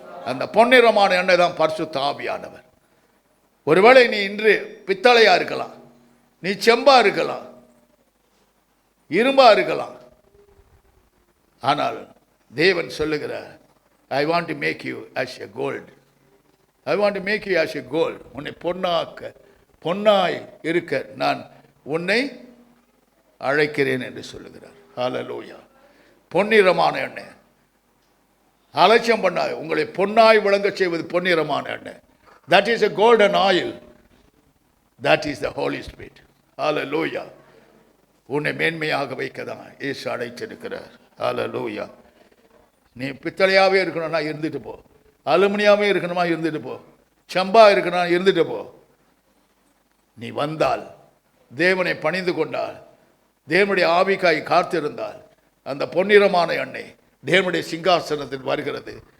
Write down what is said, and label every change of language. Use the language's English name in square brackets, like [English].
[Tamil] அந்த பொன்னிறமான எண்ணெய் தான் பரிசுத்த ஆவியானவர். ஒருவேளை நீ இன்று பித்தளையா இருக்கலாம், நீ செம்பா இருக்கலாம், இரும்பா இருக்கலாம். ஆனால் தேவன் சொல்லுகிறார், [English] I want to make you as a gold. I want to make you as a gold. [Tamil] உன்னை பொன்னாய் இருக்க நான் உன்னை அழைக்கிறேன் என்று சொல்லுகிறார். ஹல்லேலூயா. பொன்னிறமான எண்ணெய். அலட்சியம் பண்ணாய், உங்களை பொன்னாய் விளங்க செய்வது பொன்னிறமான எண்ணெய். [English] That is a golden oil. That is the Holy Spirit. Hallelujah. [Tamil] உன்னை மேன்மையாக வைக்க தான் இயேசு அழைச்சிருக்கிறார். ஹல்லேலூயா. நீ பித்தளையாகவே இருக்கணும்னா இருந்துட்டு போ, அலுமினியாவே இருக்கணுமா இருந்துட்டு போ, செம்பா இருக்கணும்னா இருந்துட்டு போ. நீ வந்தால், தேவனை பணிந்து கொண்டால், தேவனுடைய ஆவிக்காய் காத்திருந்தால், அந்த பொன்னிறமான எண்ணெய் தேவனுடைய சிங்காசனத்தில் வருகிறது.